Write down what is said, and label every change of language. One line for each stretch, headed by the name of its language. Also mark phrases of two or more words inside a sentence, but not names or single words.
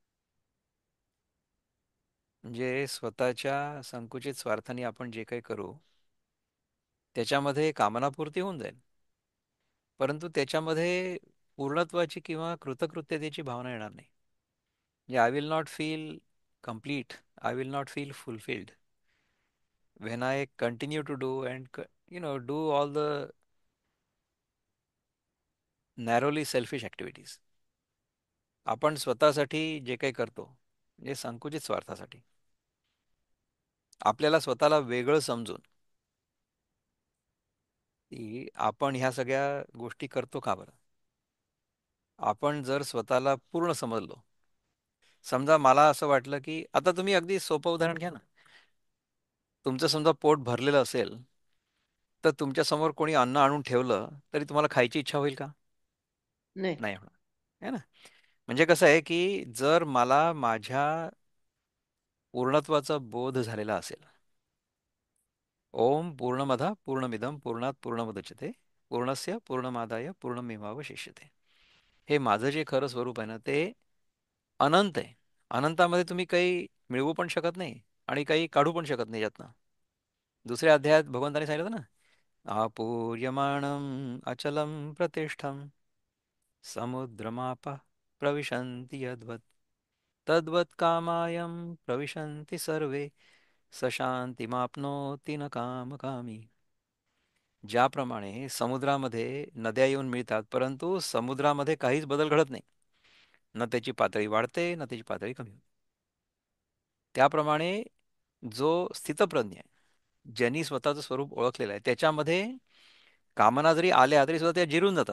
Marathi: म्हणजे स्वतःच्या संकुचित स्वार्थाने आपण जे काही करू त्याच्यामध्ये कामनापूर्ती होऊन जाईल, परंतु त्याच्यामध्ये पूर्णत्वाची किंवा कृतकृत्यतेची भावना येणार नाही.
English: म्हणजे I will not feel complete, I will not feel fulfilled when I continue to do and do all the narrowly selfish activities.
Marathi: आपण स्वतःसाठी जे काही करतो म्हणजे संकुचित स्वार्थासाठी, आपल्याला स्वतःला वेगळं समजून की आपण ह्या सगळ्या गोष्टी करतो का बरं. आपण जर स्वतःला पूर्ण समजलो, समजा मला असं वाटलं की आता तुम्ही अगदी सोपं उदाहरण घ्या ना, तुमचं समजा पोट भरलेलं असेल तर तुमच्या समोर कोणी अन्न आणून ठेवलं तरी तुम्हाला खायची इच्छा होईल का? नाही. नाही होणार.
Hindi: है ना.
Marathi: म्हणजे कसं आहे की जर मला माझ्या पूर्णत्वाचा बोध झालेला असेल,
Sanskrit: ओम पूर्णमद पूर्णमिदम पूर्णात पूर्णमुदच्यते पूर्णस्य पूर्णमादाय पूर्णमेवावशिष्यते.
Marathi: हे माझं जे खरं स्वरूप आहे ना ते अनंत आहे. अनंतामध्ये तुम्ही काही मिळवू पण शकत नाही आणि काही काढू पण शकत नाही यातनं. दुसऱ्या अध्यायात भगवंताने सांगितलं ना,
Sanskrit: आपूर्यमाणम अचलम प्रतिष्ठम समुद्रमाप प्रविशन्ति यद्वत् तद्वत् कामायं प्रविशन्ति सर्वे स शांतिमाप्नोति न कामकामी.
Marathi: ज्याप्रमाणे समुद्रामध्ये नद्या येऊन मिळतात परंतु समुद्रामध्ये काहीच बदल घडत नाही, न त्याची पातळी वाढते न त्याची पातळी कमी होते, त्याप्रमाणे जो स्थितप्रज्ञ आहे, ज्यांनी स्वतःचं स्वरूप ओळखलेलं आहे, त्याच्यामध्ये कामना जरी आल्या तरी सुद्धा त्या जिरून जातात.